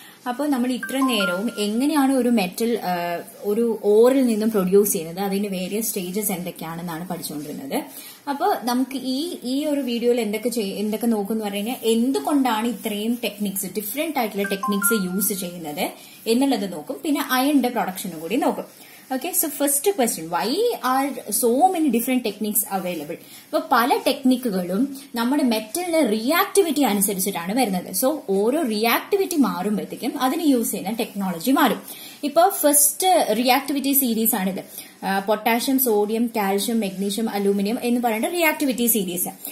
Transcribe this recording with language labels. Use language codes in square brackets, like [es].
[ml] അപ്പോൾ നമ്മൾ ഇത്ര നേരവും എങ്ങനെയാണ് ഒരു മെറ്റൽ ഒരു ഓറിൽ നിന്നും പ്രൊഡ്യൂസ് ചെയ്യുന്നത്, അതിന്റെ വേരിയസ് സ്റ്റേജസ് എന്തൊക്കെയാണെന്നാണ് പഠിച്ചുകൊണ്ടിരുന്നത്. അപ്പോൾ നമുക്ക് ഈ ഒരു വീഡിയോയിൽ എന്തൊക്കെ നോക്കുന്നു പറഞ്ഞാൽ എന്തുകൊണ്ടാണ് ഇത്രയും ടെക്നിക്സ്, ഡിഫറെന്റ് ആയിട്ടുള്ള ടെക്നിക്സ് യൂസ് ചെയ്യുന്നത് എന്നുള്ളത് നോക്കും. പിന്നെ അയണിന്റെ പ്രൊഡക്ഷനും കൂടി നോക്കും. [en] Okay, so first question, why are so many different techniques available? [ml] അപ്പോൾ പല ടെക്നിക്കുകളും നമ്മുടെ മെറ്റലിന്റെ റിയാക്ടിവിറ്റി അനുസരിച്ചിട്ടാണ് വരുന്നത്. സോ ഓരോ റിയാക്ടിവിറ്റി മാറുമ്പോഴത്തേക്കും അതിന് യൂസ് ചെയ്യുന്ന ടെക്നോളജി മാറും. ഇപ്പൊ ഫസ്റ്റ് റിയാക്ടിവിറ്റി സീരീസ് ആണിത്. Potassium, sodium, calcium, magnesium, aluminium എന്ന് പറയുന്ന റിയാക്ടിവിറ്റി സീരീസ്.